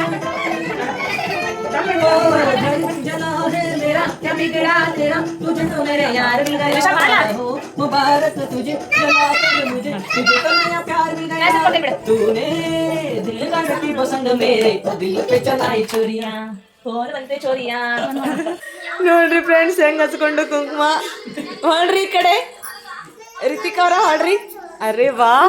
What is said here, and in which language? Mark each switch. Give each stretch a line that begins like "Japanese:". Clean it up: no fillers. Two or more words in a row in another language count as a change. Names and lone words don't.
Hindi: ओ घर जला है मेरा क्या बिगड़ा तेरा तुझे तो मेरे यार मिल गया ओ मुबारक तुझे जला कर मुझे तुझे तो नया प्यार मिल गया तूने दिल का रखी पसंद मेरे तो दिल पे चलाई चोरियां ಬಂತೆ ಚೋರಿಯಾ
Kannada: ನೋಡ್ರಿ ಫ್ರೆಂಡ್ಸ್ ಹೆಂಗ್ ಹಚ್ಕೊಂಡು ಕುಂಕುಮ ಹೊಳ್ರಿ ಈ ಕಡೆ ರಿತಿಕ್ ಅವರ ಹೊಳ್ರಿ
Hindi: अरे वाह